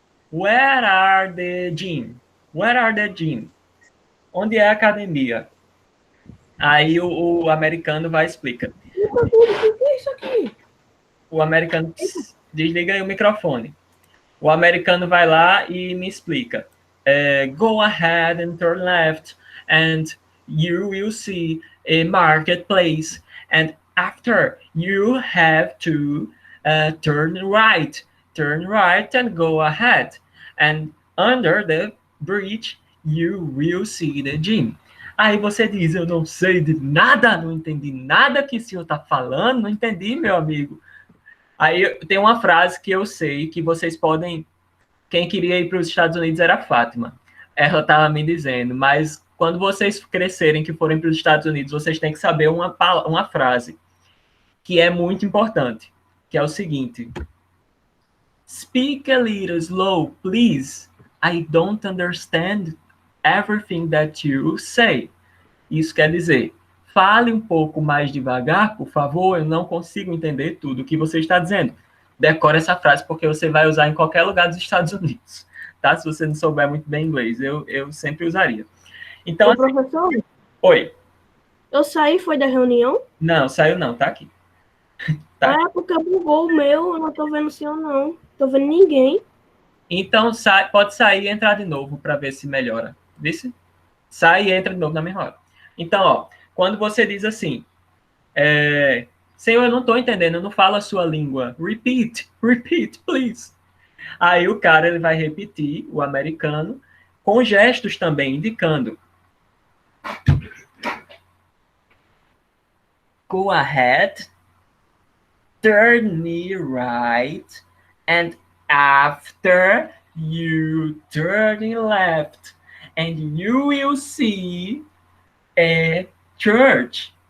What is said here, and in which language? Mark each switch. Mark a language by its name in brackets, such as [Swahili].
[English] Where are the gym? Where are the gym? [Portuguese] Onde é a academia? Aí o americano vai explicar. O que é isso aqui? O americano desliga aí o microfone. O americano vai lá e me explica. [English] Go ahead and turn left, and you will see a marketplace. And after, you have to turn right and go ahead. And under the bridge, you will see the gym. [Portuguese] Aí você diz, eu não sei de nada, não entendi nada que o senhor está falando, não entendi, meu amigo. Aí tem uma frase que eu sei que vocês podem... Quem queria ir para os Estados Unidos era a Fátima. Ela estava me dizendo, mas quando vocês crescerem, que forem para os Estados Unidos, vocês têm que saber uma frase que é muito importante, que é o seguinte. [English] Speak a little slow, please. I don't understand everything that you say. [Portuguese] Isso quer dizer, fale um pouco mais devagar, por favor, eu não consigo entender tudo o que você está dizendo. Decore essa frase, porque você vai usar em qualquer lugar dos Estados Unidos, tá? Se você não souber muito bem inglês, eu sempre usaria. Então, Ô, professor, oi. eu saí, foi da reunião? Não, saiu não, tá aqui. Tá. É, porque bugou o meu, eu não tô vendo o senhor, não. Tô vendo ninguém. Então, pode sair e entrar de novo para ver se melhora. Vice? Sai e entra de novo na mesma hora. Então, ó, quando você diz assim, Senhor, eu não estou entendendo, eu não falo a sua língua. [English] Repeat, please. [Portuguese] Aí o cara ele vai repetir, o americano, com gestos também, indicando. [English] Go ahead, turn me right, and after you turn left, and you will see a church.